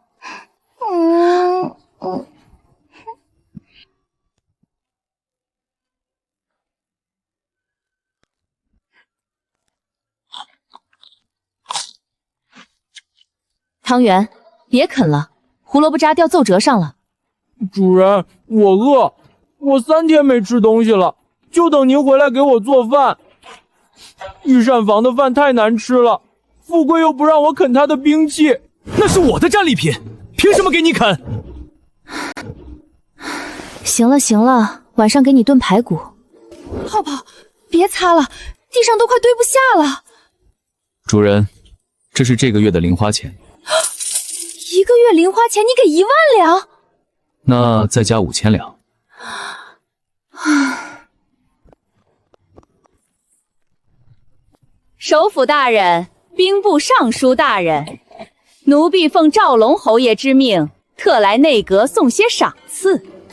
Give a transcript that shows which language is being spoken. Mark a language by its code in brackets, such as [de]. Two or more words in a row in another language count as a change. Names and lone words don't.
[zh] 湯圓，別啃了，胡蘿蔔渣掉奏折上了。主人，我餓，我3天沒吃東西了，就等您回來給我做飯。御膳房的飯太難吃了，富貴又不讓我啃他的兵器，那是我的戰利品，憑什麼給你啃？行了行了，晚上給你燉排骨。泡泡，別擦了，地上都快堆不下了。主人，這是這個月的零花錢。 1個月零花錢，你給1萬兩？那再加5000兩。首輔大人，兵部尚書大人，奴婢奉趙龍侯爺之命，特來內閣送些賞賜。